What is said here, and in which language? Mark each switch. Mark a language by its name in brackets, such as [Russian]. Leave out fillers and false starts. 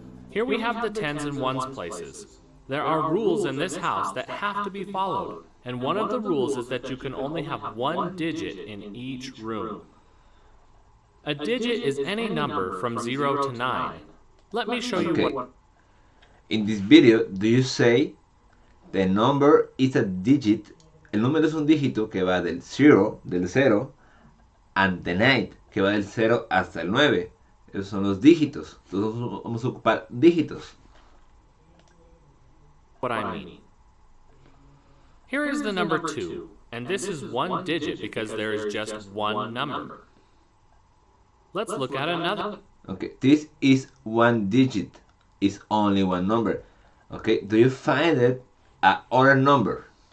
[English] Here we have the tens and ones places. There are rules in this house that have to be followed, and one of the rules is that you can only have one digit in each room. A digit is any number from 0 to 9. Let me show you what... In this video, do you say the number is a digit? [Spanish] El número es un dígito que va del 0, [English] and the 9, [Spanish] que va del 0 hasta el 9. Esos son los dígitos. Entonces vamos a ocupar dígitos. [English] What I mean. Here is the number 2, and this is one digit because there is just one number. Let's look at another. Okay, this is one digit. It's only one number. Okay, do you find it an other number?